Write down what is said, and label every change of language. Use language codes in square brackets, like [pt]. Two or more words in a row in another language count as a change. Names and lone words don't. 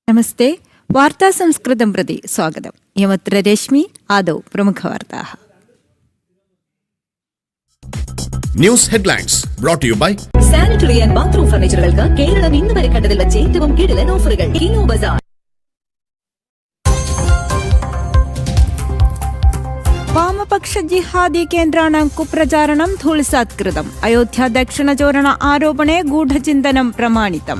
[sa] नमस्ते वार्ता संस्कृतं प्रति स्वागतम्। यमत्र रश्मि आदौ प्रमुखवार्ताः। [en] news headlines brought to you by sanitary and bathroom [ml] ഫർണിച്ചറുകൾക്ക് കേരളം ഇന്ന് വരെ കണ്ടതിൽ വെച്ച് ഏറ്റവും കിടിലൻ ഓഫറുകൾ. കിനോ ബസാർ. [sa] വാമപക്ഷ ജിഹാദി കേന്ദ്രാणां കുപ്രചാരണം ധൂളിസാത്കൃതം. അയോധ്യ ദക്ഷിണചോരണ ആരോപണേ ഗൂഢചിന്തനം പ്രമാണിതം.